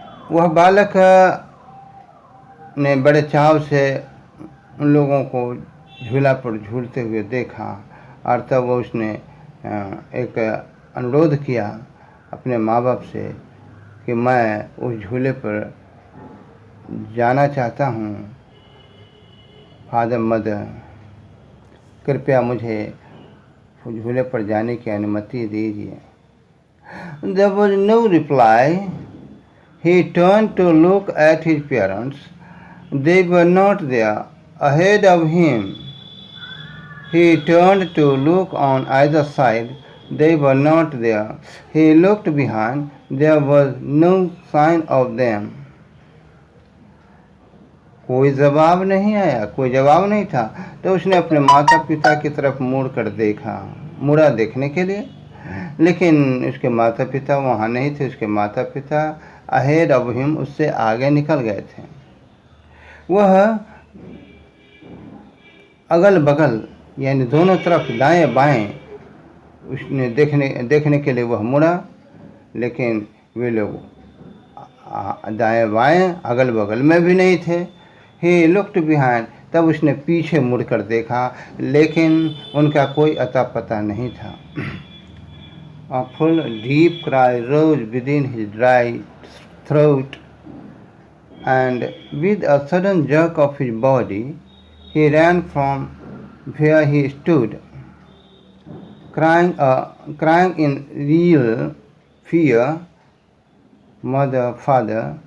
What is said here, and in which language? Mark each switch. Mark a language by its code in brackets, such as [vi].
[hi] वह बालक ने बड़े चाव से उन लोगों को झूला पर झूलते हुए देखा और तब उसने एक अनुरोध किया अपने माँ बाप से कि मैं उस झूले पर जाना चाहता हूँ, फादर मदर, कृपया मुझे उस झूले पर जाने की अनुमति दीजिए। [en] There was no reply. He turned to look at his parents. They were not there. Ahead of him, he turned to look on either side. They were not there. He looked behind. There was no sign of them. [hi] कोई जवाब नहीं आया, कोई जवाब नहीं था। तो उसने अपने माता पिता की तरफ मुड़ा देखने के लिए, लेकिन उसके माता पिता वहाँ नहीं थे। उसके माता पिता [en] ahead of him, [hi] उससे आगे निकल गए थे। वह अगल बगल यानी दोनों तरफ दाएं बाएं उसने देखने के लिए वह मुड़ा, लेकिन वे लोग दाएं बाएं अगल बगल में भी नहीं थे। [en] He looked behind. [hi] तब उसने पीछे मुड़कर देखा, लेकिन उनका कोई अता पता नहीं था। [en] A full deep cry rose within his dry throat, and with a sudden jerk of his body, he ran from where he stood, crying in real fear, "Mother, father."